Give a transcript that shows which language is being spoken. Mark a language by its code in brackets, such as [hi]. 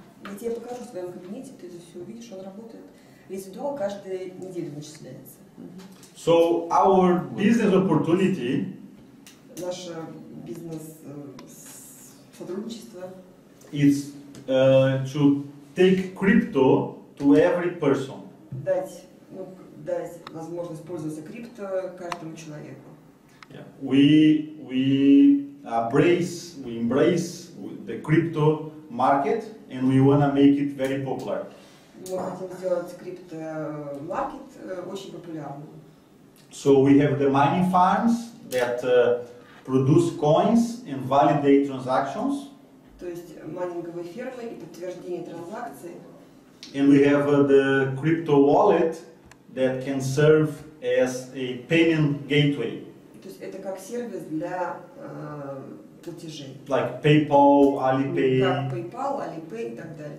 [ru] Я тебе покажу в своем кабинете, ты это все увидишь, он работает. Резидол каждую неделю начисляется. [en] So our business opportunity [ru] Наше бизнес-сотрудничество [en] is to take crypto to every person. [ru] дать возможность пользоваться крипто каждому человеку. [en] Yeah. We embrace the crypto market and we want to make it very popular. [ru] Мы хотим сделать крипто-маркет очень популярным. [en] So we have the mining farms that produce coins and validate transactions. [ru] То есть майнинговые фермы и подтверждение транзакций. [en] And we have the crypto wallet that can serve as a payment gateway. [ru] То есть это как сервис для платежей. [en] Like PayPal, Alipay. [ru] Как PayPal, Alipay и так далее.